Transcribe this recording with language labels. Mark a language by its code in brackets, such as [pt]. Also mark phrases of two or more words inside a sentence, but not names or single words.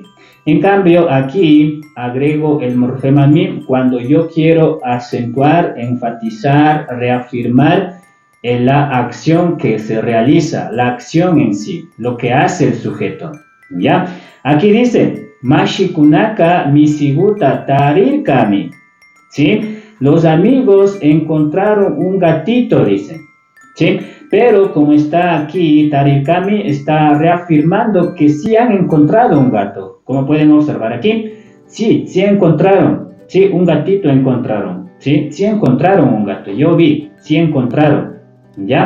[es] En cambio, aquí agrego el morfema mi cuando yo quiero acentuar, enfatizar, reafirmar en la acción que se realiza, la acción en sí, lo que hace el sujeto, ¿ya? Aquí dice, [qu] Mashikunaka misiguta tarir kami, ¿sí? [es] Los amigos encontraron un gatito, dicen, ¿sí? Pero como está aquí, Tarikami está reafirmando que sí han encontrado un gato. Como pueden observar aquí, sí encontraron, sí, un gatito encontraron, sí encontraron un gato, yo vi, sí encontraron, ¿ya?